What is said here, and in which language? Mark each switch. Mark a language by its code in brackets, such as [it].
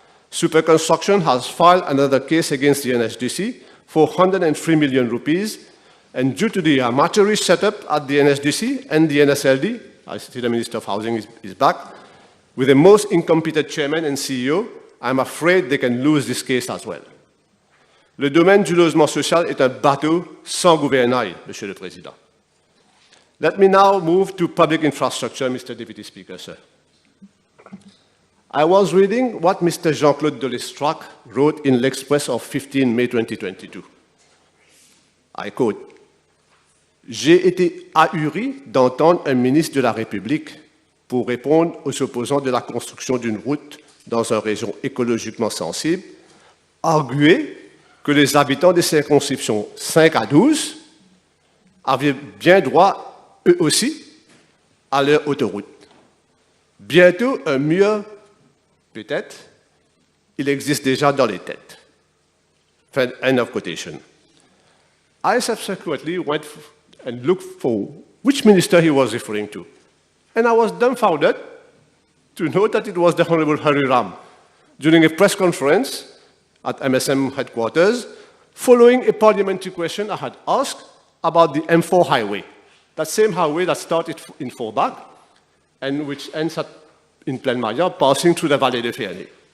[en] Super Construction has filed another case against the NSGC for 103 million rupees, and due to the amateurish setup at the NSGC and the NSLD, I see the Minister of Housing is back, with the most incompetent chairman and CEO, I'm afraid they can lose this case as well. [fr] Le domaine du logement social est un bateau sans gouvernail, Monsieur le Président. [en] Let me now move to public infrastructure, Mr. Deputy Speaker, sir. I was reading what Mr. Jean-Claude Delestrac wrote in l'Express of 15 May 2022. I quote, [fr] « J'ai été ahuri d'entendre un ministre de la République pour répondre aux opposants de la construction d'une route dans une région écologiquement sensible, arguer que les habitants des circonscriptions 5 à 12 avaient bien droit, eux aussi, à leur autoroute. Bientôt, un mur, peut-être, il existe déjà dans les têtes. » [en] End of quotation. I subsequently went and looked for which minister he was referring to. And I was dumbfounded to know that it was the Honorable Hari Ram during a press conference at MSM headquarters, following a parliamentary question I had asked about the M4 highway, that same highway that started in Forbach and which ends up in Plaine-Maillan, passing through the Vallée de Ferney.